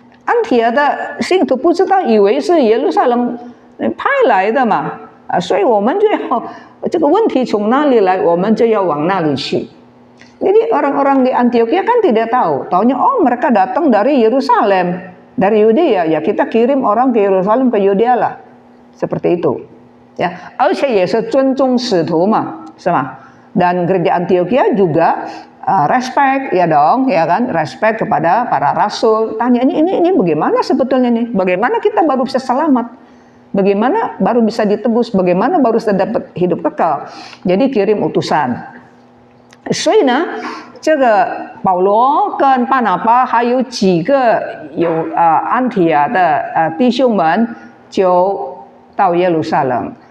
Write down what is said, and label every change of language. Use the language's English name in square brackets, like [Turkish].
[Chinese] 安提亚的信徒不知道，以为是耶路撒冷派来的嘛，所以我们就要这个问题从哪里来，我们就要往那里去。 [Indonesian] Jadi orang-orang di Antiokhia kan tidak tahu, taunya oh mereka datang dari Yerusalem, dari Yudea, ya kita kirim orang ke Yerusalem ke Yudea lah, seperti itu. [Chinese] Ya, 而且也是尊重使徒嘛，是吗？ [Indonesian] Dan gereja Antiokhia juga respect ya dong, ya kan, respect kepada para rasul. Tanya ini bagaimana sebetulnya nih? Bagaimana kita baru bisa selamat? Bagaimana baru bisa ditebus? Bagaimana baru bisa dapat hidup kekal? Jadi kirim utusan. [Chinese] 所以呢，这个保罗跟巴拿巴还有几个安提亚的弟兄们就到耶路撒冷。